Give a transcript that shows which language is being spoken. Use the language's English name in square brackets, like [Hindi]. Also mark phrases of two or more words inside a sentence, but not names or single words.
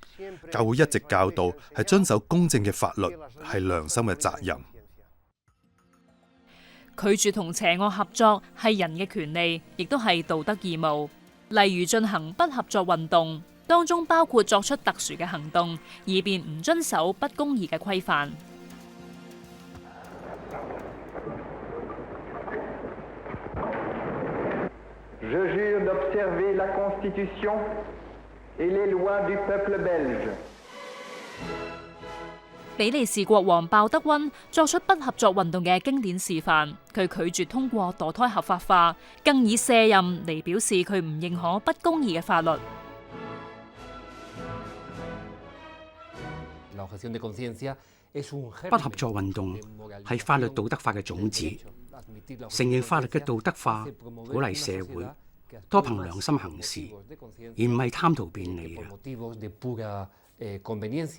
[Cantonese] 教會一直教導係遵守公正嘅法律係良心嘅責任。拒絕同邪惡合作係人嘅權利，亦都係道德義務。例如進行不合作運動，當中包括作出特殊嘅行動，以便唔遵守不公義嘅規範。 [French] Je jure d'observer la Constitution et les lois du peuple belge。 [Cantonese] 比利時國王鮑德溫作出不合作運動嘅經典示範，佢拒絕通過墮胎合法化，更以卸任嚟表示佢唔認可不公義嘅法律。不合作運動係法律道德化嘅種子，承認法律嘅道德化，鼓勵社會多憑良心行事，而唔係貪圖便利嘅。